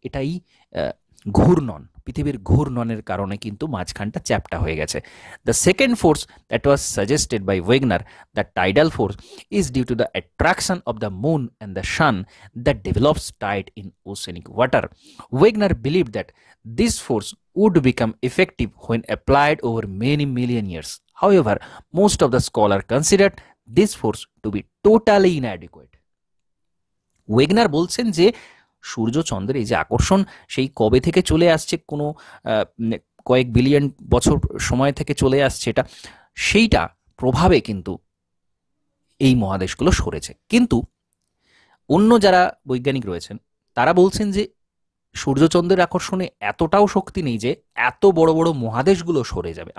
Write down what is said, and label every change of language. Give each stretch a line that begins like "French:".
Bangla: এটাই ঘূর্ণন, পৃথিবীর ঘূর্ণনের কারণে কিন্তু মাঝখানটা চ্যাপ্টা হয়ে গেছে।
English: The second force that was suggested by Wegener, the tidal force, is due to the attraction of the moon and the sun that develops tide in oceanic water. Wegener believe that this force would become effective when applied over many million years. However, most of the scholars considered this force to be totally inadequate.
Bangla: Wegener বলছেন যে সূর্য চন্দ্রের এই যে আকর্ষণ, সেই কবে থেকে চলে আসছে, কোনো কয়েক বিলিয়ন বছর সময় থেকে চলে আসছে, এটা সেইটা প্রভাবে কিন্তু এই মহাদেশগুলো সরেছে। কিন্তু অন্য যারা বৈজ্ঞানিক রয়েছেন তারা বলছেন যে সূর্যচন্দ্রের আকর্ষণে এতটাও শক্তি নেই যে এত বড় বড় মহাদেশগুলো সরে যাবে।